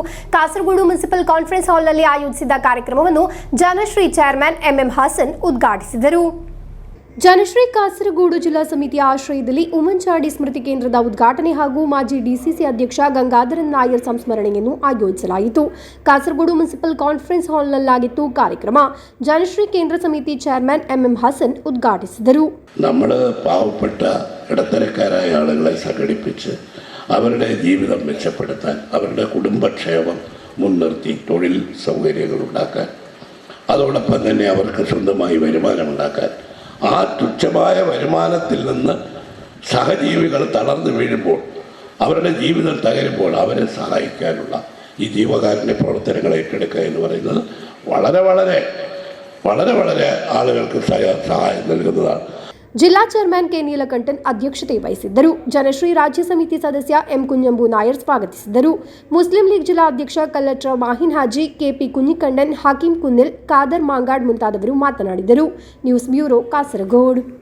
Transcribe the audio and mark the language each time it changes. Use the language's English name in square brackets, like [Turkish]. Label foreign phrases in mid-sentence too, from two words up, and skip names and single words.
[Kannada] ಕಾಸರಗೋಡು ಮುನ್ಸಿಪಲ್ ಕಾನ್ಫರೆನ್ಸ್ ಹಾಲ್ನಲ್ಲಿ ಆಯೋಜಿಸಿದ್ದ ಕಾರ್ಯಕ್ರಮವನ್ನು ಜನಶ್ರೀ ಚೇರ್ಮನ್ ಎಂಎಂ ಹಾಸನ್ ಉದ್ಘಾಟಿಸಿದರು. ಜನಶ್ರೀ ಕಾಸರಗೋಡು ಜಿಲ್ಲಾ ಸಮಿತಿಯ ಆಶ್ರಯದಲ್ಲಿ ಉಮ್ಮನ್ಚಾಂಡಿ ಸ್ಮೃತಿ ಕೇಂದ್ರದ ಉದ್ಘಾಟನೆ ಹಾಗೂ ಮಾಜಿ ಡಿಸಿಸಿ ಅಧ್ಯಕ್ಷ ಗಂಗಾಧರನ್ ನಾಯರ್ ಸಂಸ್ಮರಣೆಯನ್ನು ಆಯೋಜಿಸಲಾಯಿತು. ಕಾಸರಗೋಡು ಮುನ್ಸಿಪಲ್ ಕಾನ್ಫರೆನ್ಸ್ ಹಾಲ್ನಲ್ಲಾಗಿತ್ತು ಕಾರ್ಯಕ್ರಮ. [Malayalam] ಜನಶ್ರೀ കേന്ദ്ര സമിതി ചെയർമാൻ എം ഹസൻ ഉദ്ഘാടിಸಿದರು. നമ്മൾ പാവപ്പെട്ട ഇടത്തരക്കാരായ ആളുകളെ സംഘടിപ്പിച്ച് അവരുടെ ജീവിതം മെച്ചപ്പെടുത്താൻ, അവരുടെ കുടുംബക്ഷേമം മുൻനിർത്തി തൊഴിൽ സൗകര്യങ്ങൾ ഉണ്ടാക്കാൻ, അതോടൊപ്പം തന്നെ അവർക്ക് സ്വന്തമായി വരുമാനമുണ്ടാക്കാൻ, ആ തുച്ഛമായ വരുമാനത്തിൽ നിന്ന് സഹജീവികൾ തളർന്നു വീഴുമ്പോൾ, അവരുടെ ജീവിതം തകരുമ്പോൾ അവരെ സഹായിക്കാനുള്ള ഈ ജീവകാരുണ്യ പ്രവർത്തനങ്ങൾ ഏറ്റെടുക്കുക എന്ന് പറയുന്നത് വളരെ വളരെ വളരെ വളരെ ആളുകൾക്ക് സഹായം നൽകുന്നതാണ്. [Kannada] ಜಿಲ್ಲಾ ಚೇರ್ಮನ್ ಕೆ ನೀಲಕಂಠನ್ ಅಧ್ಯಕ್ಷತೆ ವಹಿಸಿದ್ದರು. ಜನಶ್ರೀ ರಾಜ್ಯ ಸಮಿತಿ ಸದಸ್ಯ ಎಂ ಕುಂಜಂಬು ನಾಯರ್ ಸ್ವಾಗತಿಸಿದರು. ಮುಸ್ಲಿಂ ಲೀಗ್ ಜಿಲ್ಲಾ ಅಧ್ಯಕ್ಷ ಕಲ್ಲಟ್ರ ಮಾಹಿನ್ ಹಾಜಿ, ಕೆಪಿ ಕುഞ്ഞിക്കണ്ണൻ, ಹಕೀಂ ಕುನ್ನಿಲ್, ಖಾದರ್ ಮಾಂಗಾಡ್ ಮುಂತಾದವರು ಮಾತನಾಡಿದರು. ನ್ಯೂಸ್ ಬ್ಯೂರೋ, ಕಾಸರಗೋಡು.